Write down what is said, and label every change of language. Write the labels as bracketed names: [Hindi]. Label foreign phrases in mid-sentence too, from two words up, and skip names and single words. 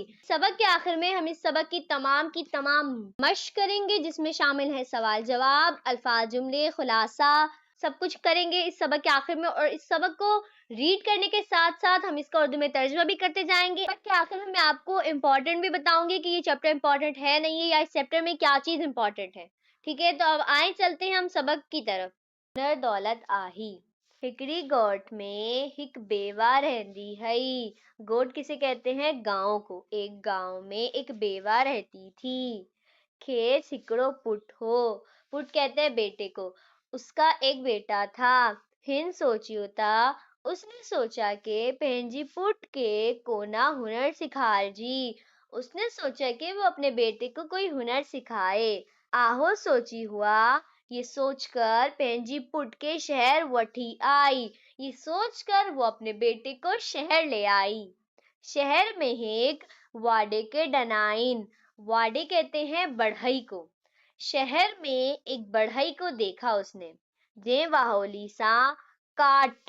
[Urdu] سبق کے آخر میں ہم اس سبق کی تمام مشق کریں گے، جس میں شامل ہے سوال جواب، الفاظ، جملے، خلاصہ، سب کچھ کریں گے اس سبق کے آخر میں. اور اس سبق کو ریڈ کرنے کے ساتھ ساتھ ہم اس کا اردو میں ترجمہ بھی کرتے جائیں گے. سبق کے آخر میں میں آپ کو امپورٹنٹ بھی بتاؤں گی کہ یہ چیپٹر امپورٹنٹ ہے نہیں ہے، یا اس چیپٹر میں کیا چیز امپورٹنٹ ہے. ٹھیک ہے، تو اب آئے چلتے ہیں ہم سبق کی طرف. [Sindhi] हुनर दौलत आही। हिकड़ी गोट में हिक बेवा रहती हई। [Urdu] گوٹ کسے کہتے ہیں؟ گاؤں کو. ایک گاؤں میں ایک بیوہ رہتی تھی. [Sindhi] खेस हिकड़ो पुट हो। [Urdu] پٹ کہتے ہیں بیٹے کو. اس کا ایک بیٹا تھا. [Sindhi] हिन सोचियो था। [Urdu] اس نے سوچا کہ [Sindhi] पंहिंजी पुट के कोना हुनर सिखार जी। [Urdu] اس نے سوچا کہ وہ اپنے بیٹے کو کوئی ہنر سکھائے. [Sindhi] आहो सोची हुआ। [Urdu] یہ سوچ کر [Sindhi] पंहिंजी पुट के शहर वठी आई। [Urdu] یہ سوچ کر وہ اپنے بیٹے کو شہر لے آئی. [Sindhi] शहर में एक वाडे के डनाइन। [Urdu] واڈے کہتے ہیں بڑھئی کو. شہر میں ایک بڑھئی کو دیکھا اس نے. [Sindhi] जे वाहोली सा काट।